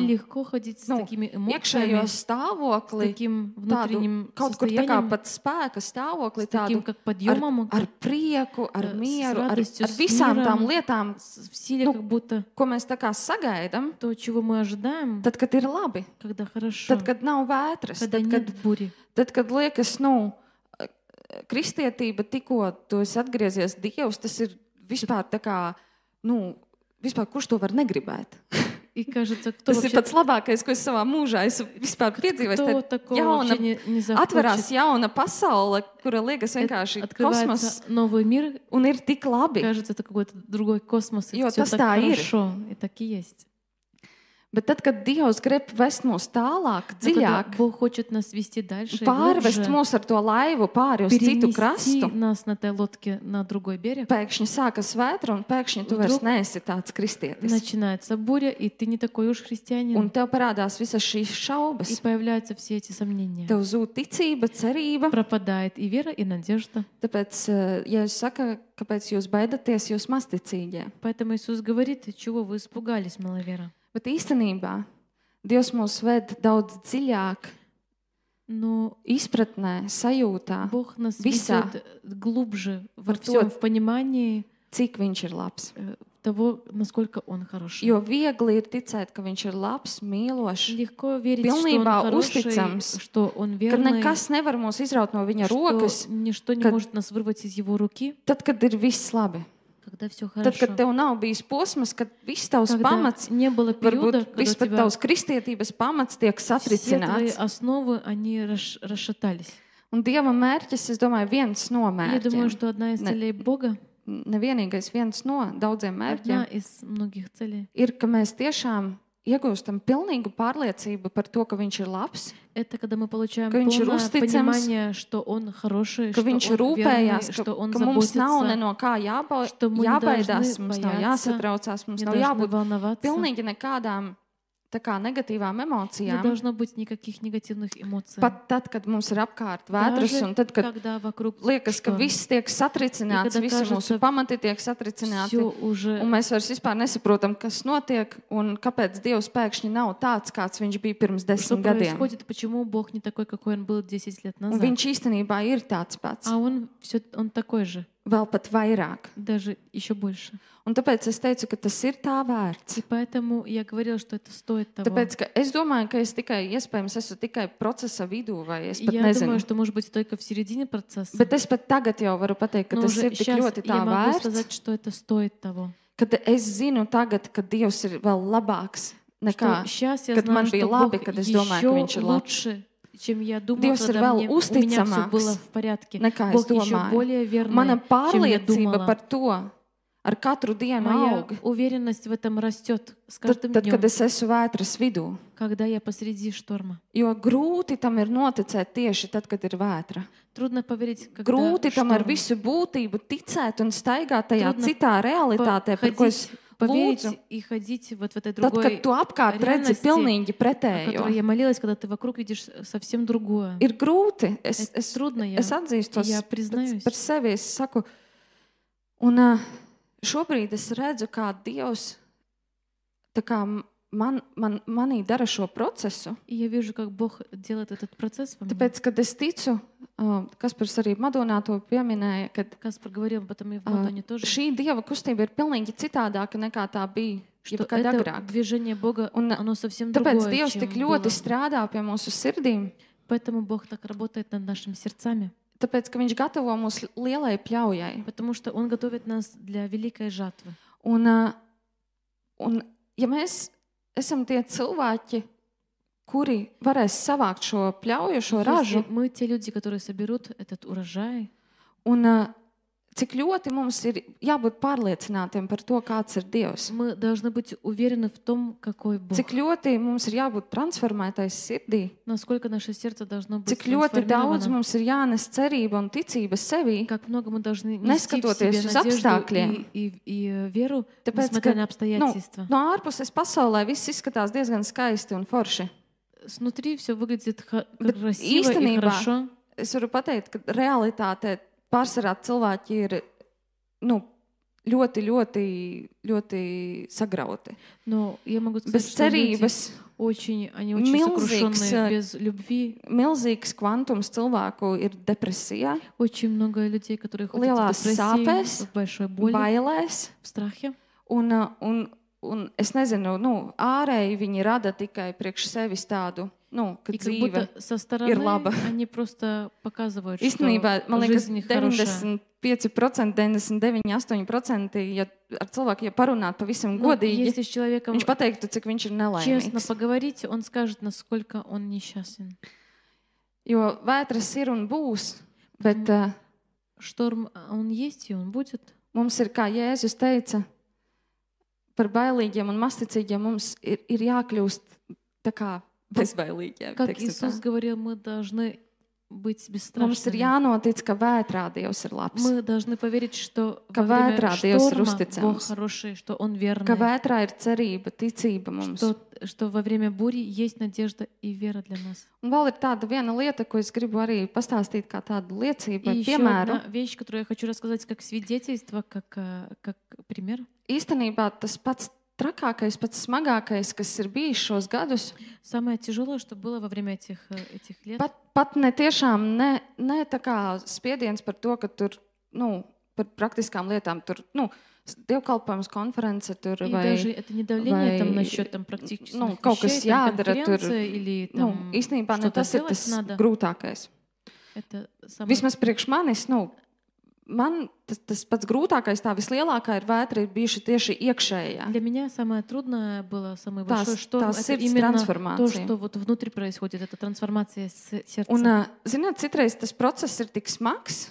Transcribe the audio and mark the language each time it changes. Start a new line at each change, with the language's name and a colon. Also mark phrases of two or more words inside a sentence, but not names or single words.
Russian: Легко ходить с такими
Latvian: iekšējo
Russian: эмоциями, с
Latvian: stāvokli,
Russian: таким
Latvian: tādu
Russian: внутренним
Latvian: kaut kur tā kā
Russian: состоянием,
Latvian: pat spēka stāvokli,
Russian: с таким
Latvian: tādu
Russian: как подъемом,
Latvian: ar prieku, ar
Russian: с
Latvian: mieru, ar
Russian: радостью, с
Latvian: visām tām
Russian: миром,
Latvian: lietām,
Russian: в силе, как будто
Latvian: ko mēs tā kā sagaidām,
Russian: то, чего мы ожидаем,
Latvian: tad, kad ir labi,
Russian: когда хорошо,
Latvian: tad, kad nav vētras,
Russian: когда
Latvian: tad, kad,
Russian: нет бури.
Latvian: tad, kad liekas, kristietība tikko tu esi atgriezies Dievs, tas ir vispār tā kā, vispār kurš to var negribēt?
Russian: И кажется, кто
Latvian: Tas ir pats labākais, ko es savā mūžā esmu vispār piedzīvojis.
Russian: кто
Latvian: Tad
Russian: такого вообще не
Latvian: atverās
Russian: захочет?
Latvian: jauna pasaule, kura liekas vienkārši kosmos,
Russian: Открывается новый мир,
Latvian: un ir tik labi.
Russian: кажется, это какой-то другой космос, и
Latvian: Jo
Russian: все
Latvian: tas
Russian: так
Latvian: tā ir.
Russian: хорошо, и так и есть.
Latvian: Bet tad, kad Dievs grib vest mūs tālāk,
Russian: Но когда
Latvian: dziļāk,
Russian: Бог хочет нас вести дальше,
Latvian: pārvest
Russian: глубже,
Latvian: mūs ar to laivu pāri uz citu
Russian: перенести
Latvian: krastu,
Russian: нас на этой лодке на другой берег,
Latvian: pēkšņi sākas vētra un pēkšņi tu vairs
Russian: Vdruk
Latvian: neesi tāds kristietis.
Russian: начинается буря, и ты не такой уж
Latvian: Un
Russian: христианин,
Latvian: tev parādās visas šīs
Russian: и
Latvian: šaubas.
Russian: появляются все эти сомнения.
Latvian: Tev zūd ticība, cerība.
Russian: Пропадает и вера, и надежда.
Latvian: Tāpēc, ja es saku, kāpēc jūs baidaties, jūs masticīgie.
Russian: Поэтому Иисус говорит: чего вы испугались, маловера?
Latvian: Bet īstenībā Dievs mūs ved daudz dziļāk,
Russian: Но
Latvian: izpratnē, sajūtā,
Russian: Бог нас
Latvian: visā,
Russian: ведет глубже во
Latvian: par
Russian: всем,
Latvian: to,
Russian: в понимании
Latvian: cik Viņš ir labs.
Russian: того, насколько Он хороший.
Latvian: Jo viegli ir ticēt, ka Viņš ir labs, mīlošs,
Russian: Легко верить, что Он
Latvian: pilnībā
Russian: хороший,
Latvian: uzticams,
Russian: что Он
Latvian: ka
Russian: верный,
Latvian: nekas nevar mūs izraut no Viņa
Russian: что
Latvian: rokas,
Russian: ничто не
Latvian: kad-
Russian: может нас вырвать из Его руки,
Latvian: tad, kad ir viss labi.
Russian: когда все
Latvian: Tad,
Russian: хорошо.
Latvian: kad tev nav bijis posms, kad viss tavs
Russian: Когда
Latvian: pamats,
Russian: не было периода,
Latvian: varbūt
Russian: когда
Latvian: viss
Russian: у
Latvian: pat
Russian: тебя
Latvian: tavs kristietības pamats tiek
Russian: все твои
Latvian: satricināts.
Russian: основы, они расшатались.
Latvian: Un Dieva mērķis, es domāju, viens no
Russian: Я думаю,
Latvian: mērķiem.
Russian: что одна из
Latvian: Ne-
Russian: целей Бога,
Latvian: Nevienīgais viens no daudziem
Russian: одна
Latvian: mērķiem
Russian: из многих целей,
Latvian: ir, ka mēs tiešām iegūstam pilnīgu pārliecību par to, ka Viņš ir labs,
Russian: это когда мы получаем
Latvian: Ka viņš ir
Russian: полное
Latvian: uzticams,
Russian: понимание, что Он хороший,
Latvian: ka
Russian: что
Latvian: Viņš
Russian: Он
Latvian: rūpējās,
Russian: верный,
Latvian: ka,
Russian: что Он
Latvian: ka mums nav
Russian: заботится,
Latvian: no kā
Russian: что мы не
Latvian: jābaidās,
Russian: должны
Latvian: mums nav
Russian: бояться,
Latvian: jāsatraucās, mums
Russian: не
Latvian: nav
Russian: должны
Latvian: jābūt
Russian: волноваться,
Latvian: pilnīgi nekādām tā kā negatīvām
Russian: не
Latvian: emocijām.
Russian: должно быть никаких негативных эмоций.
Latvian: Pat tad, kad mums ir apkārt vētras,
Russian: Даже
Latvian: un tad, kad
Russian: когда вокруг
Latvian: liekas, ka
Russian: шторм,
Latvian: viss tiek satricināts, Ja, kad visi mūsu
Russian: кажется,
Latvian: pamati tiek satricināti,
Russian: всё уже
Latvian: un mēs vairs vispār nesaprotam, kas notiek, un kāpēc Dievs pēkšņi nav tāds, kāds Viņš bija pirms
Russian: что
Latvian: 10 gadiem.
Russian: происходит, почему Бог не такой, какой Он был 10 лет
Latvian: Un
Russian: назад.
Latvian: Viņš īstenībā ir tāds pats,
Russian: А Он такой же,
Latvian: vēl pat vairāk.
Russian: даже еще больше.
Latvian: Un tāpēc es teicu, ka tas ir tā vērts.
Russian: И поэтому я говорила, что это стоит того.
Latvian: Tāpēc, ka es domāju, ka es tikai, iespējams, esmu tikai procesa vidū, vai es pat
Russian: Я
Latvian: nezinu.
Russian: думаю, что, может быть, только в середине процесса.
Latvian: Bet es pat tagad jau varu pateikt, ka
Russian: Но
Latvian: tas
Russian: уже
Latvian: ir tik
Russian: сейчас
Latvian: ļoti tā
Russian: я могу
Latvian: vērts,
Russian: сказать, что это стоит того.
Latvian: kad es zinu tagad, ka Dievs ir vēl labāks nekā,
Russian: Что сейчас я
Latvian: kad man
Russian: знаю,
Latvian: bija
Russian: что
Latvian: labi,
Russian: Бог
Latvian: kad es domāju, ka Viņš
Russian: еще
Latvian: ir labs.
Russian: лучше, чем я думала,
Latvian: Dievs ir
Russian: когда
Latvian: vēl
Russian: у меня все
Latvian: uzticamāks
Russian: было в порядке.
Latvian: nekā es
Russian: Бог еще
Latvian: domāju.
Russian: более верный,
Latvian: Mana
Russian: чем я
Latvian: pārliecība
Russian: думала.
Latvian: par to ar katru dienu
Russian: Моя
Latvian: aug,
Russian: уверенность в этом растет с
Latvian: tad,
Russian: каждым
Latvian: kad
Russian: днем,
Latvian: es esmu vētras vidū.
Russian: когда я посреди шторма.
Latvian: Jo grūti tam ir noticēt tieši tad, kad ir vētra.
Russian: Трудно поверить, когда
Latvian: Grūti tam ar
Russian: шторм.
Latvian: visu būtību ticēt un staigāt tajā
Russian: Трудно
Latvian: citā realitātē, par ko es
Russian: поверить
Latvian: lūdzu.
Russian: и ходить вот в этой
Latvian: Tad,
Russian: другой,
Latvian: kad tu apkārt redzi
Russian: реальности,
Latvian: pilnīgi
Russian: о которой
Latvian: pretējo,
Russian: я молилась, когда ты вокруг видишь совсем другое.
Latvian: ir grūti. Es
Russian: Это трудно,
Latvian: es atzīstos
Russian: я признаюсь.
Latvian: par sevi. Es saku, un šobrīd es redzu, kā Dievs tā kā manī dara šo procesu.
Russian: И я вижу, как Бог делает этот процесс во мне.
Latvian: Tāpēc, kad es ticu, Kaspars arī Madonā to pieminēja, ka
Russian: Каспар говорил об этом и в Мадоне тоже,
Latvian: šī Dieva kustība ir pilnīgi citādāka nekā tā bija
Russian: что
Latvian: jebkad
Russian: это
Latvian: agrāk.
Russian: движение Бога,
Latvian: Un
Russian: оно совсем
Latvian: tāpēc
Russian: другое,
Latvian: Dievs
Russian: чем
Latvian: tik ļoti
Russian: было.
Latvian: strādā pie mūsu sirdīm.
Russian: Поэтому Бог так работает над нашими сердцами.
Latvian: Tāpēc, ka viņš gatavo mūs lielai pļaujai.
Russian: Потому что Он готовит нас для великой жатвы.
Latvian: Un ja mēs esam tie cilvēki, kuri varēs savākt šo pļauju, šo ražu,
Russian: Если мы те люди, которые соберут этот урожай,
Latvian: un cik ļoti mums ir jābūt pārliecinātiem par to, kāds ir Dievs.
Russian: мы должны быть уверены в том, какой Бог.
Latvian: Cik ļoti mums ir jābūt transformētai sirdī,
Russian: Насколько наше сердце должно быть
Latvian: cik ļoti daudz
Russian: трансформировано.
Latvian: mums ir jānes cerība un ticība sevī,
Russian: Как много мы должны нести в
Latvian: neskatoties
Russian: себе
Latvian: uz
Russian: надежду
Latvian: apstākļiem.
Russian: и веру,
Latvian: Tāpēc,
Russian: несмотря
Latvian: ka
Russian: на обстоятельства.
Latvian: no ārpuses pasaulē viss izskatās diezgan skaisti un forši.
Russian: Снутри все выглядит
Latvian: Bet
Russian: красиво и
Latvian: īstenībā
Russian: хорошо.
Latvian: es varu pateikt, ka realitātē pārsvarā cilvēki ir ļoti, ļoti, ļoti sagrauti.
Russian: Но я могу сказать,
Latvian: Bez
Russian: что люди
Latvian: cerības,
Russian: они очень
Latvian: milzīgs,
Russian: сокрушенные, без любви.
Latvian: milzīgs kvantums cilvēku ir depresijā,
Russian: Очень много людей, которые ходят в
Latvian: lielās
Russian: депрессии,
Latvian: sāpēs,
Russian: в большой боли,
Latvian: bailēs.
Russian: в страхе.
Latvian: Un es nezinu, ārēji viņi rada tikai priekš sevis tādu, ka
Russian: И как
Latvian: dzīve
Russian: будто со стороны
Latvian: ir laba.
Russian: они просто показывают,
Latvian: Īstenībā,
Russian: что
Latvian: man liekas,
Russian: жизнь хорошая.
Latvian: 95%, 99%, 8%, ja ar cilvēku, ja parunāt pavisam
Russian: Но
Latvian: godīgi,
Russian: если с человеком
Latvian: viņš pateiktu, cik viņš ir
Russian: честно
Latvian: nelaimīgs.
Russian: поговорить, он скажет, насколько он несчастен.
Latvian: Jo vētras ir un būs, bet
Russian: Шторм, он есть и он будет.
Latvian: mums ir, kā Jēzus teica, par bailīgiem un masticīgiem mums ir jākļūst tā kā bezbailīgiem.
Russian: Как
Latvian: teiksim tā.
Russian: Иисус говорил, мы должны быть
Latvian: Mums ir
Russian: бесстрашными.
Latvian: jānotic, ka vētrā Dievs ir labs.
Russian: Мы должны поверить, что
Latvian: Ka
Russian: во время
Latvian: vētrā Dievs ir
Russian: шторма Бог
Latvian: uzticams.
Russian: хороший, что Он
Latvian: Ka
Russian: верный,
Latvian: vētrā ir cerība, ticība mums.
Russian: что во время бури есть надежда и вера для нас.
Latvian: Un vēl ir tāda viena lieta, ko es gribu arī pastāstīt kā tādu liecību,
Russian: И
Latvian: vai
Russian: еще
Latvian: piemēru.
Russian: одна вещь, которую я хочу рассказать как свидетельство, как пример.
Latvian: Īstenībā tas pats trakākais, pats smagākais, kas ir bijis šos gadus,
Russian: Самое тяжелое, что было во время этих лет,
Latvian: pat ne tiešām ne tā kā spiediens par to, ka tur, par praktiskām lietām, tur, dievkalpojums, konference tur
Russian: и
Latvian: vai,
Russian: даже это не давление там
Latvian: vai,
Russian: насчет там практических
Latvian: kaut kas
Russian: вещей, там
Latvian: jādara tur.
Russian: конференция или там
Latvian: Īstenībā ne
Russian: что-то
Latvian: tas ir
Russian: делать
Latvian: tas
Russian: надо.
Latvian: grūtākais.
Russian: Это самое...
Latvian: Vismaz priekš manis, man tas pats grūtākais, tā vislielākā ir vētra, ir bijuši tieši iekšējā.
Russian: Для меня самое трудное было, самый Та большой шторм, та это
Latvian: сirds
Russian: именно то, трансформация. что вот внутри происходит, это трансформация сердца.
Latvian: Un, zināt, citreiz tas process ir tik smags,